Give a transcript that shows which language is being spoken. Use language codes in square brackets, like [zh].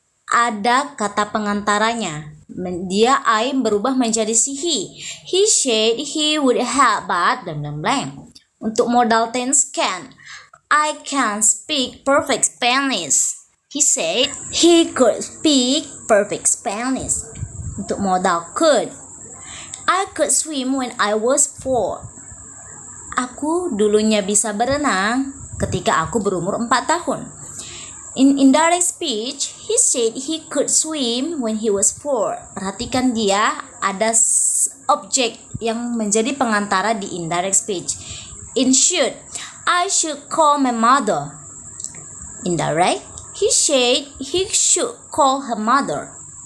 [id] ada kata pengantaranya. Dia I berubah menjadi si he. [en] He said he would help but blank blank blank. Untuk modal tense can. I can speak perfect Spanish. He said he could speak perfect Spanish. Untuk modal could. I could swim when I was 4. [id] Aku dulunya bisa berenang ketika aku berumur 4 tahun. [en] In indirect speech, he said he could swim when he was 4. [id] Perhatikan dia ada objek yang menjadi pengantara di indirect speech. [en] In should, I should call my mother. Indirect, he said he should call her mother.